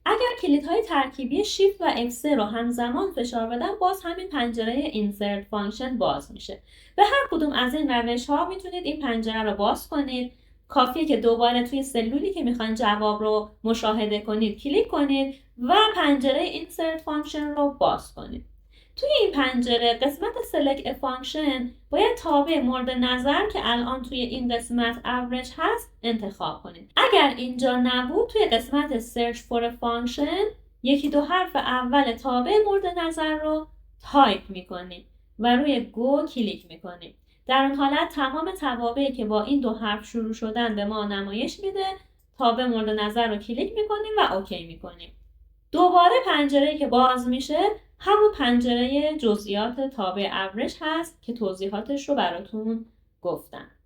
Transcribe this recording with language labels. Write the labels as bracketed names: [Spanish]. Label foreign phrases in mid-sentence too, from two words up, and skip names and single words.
[Persian] اگر کلیدهای ترکیبی shift و F3 رو همزمان فشار بدم، باز همین پنجره [English] insert function [Persian] باز میشه. به هر کدوم از این روش ها میتونید این پنجره رو باز کنید. کافیه که دوباره توی سلولی که میخواین جواب رو مشاهده کنید کلیک کنید و پنجره [English] insert function [Persian] رو باز کنید. توی این پنجره قسمت [English] select a function [Persian] باید تابع مورد نظر که الان توی این قسمت average هست انتخاب کنید. اگر اینجا نبود توی قسمت [English] search for a function [Persian] یکی دو حرف اول تابع مورد نظر رو تایپ میکنید و روی گو کلیک میکنید. در اون حالت تمام توابعی که با این دو حرف شروع شدن به ما نمایش میده. تابع مورد نظر رو کلیک میکنیم و اوکی میکنیم. دوباره پنجره‌ای که باز میشه همون پنجره جزئیات تابع average هست که توضیحاتش رو براتون گفتم.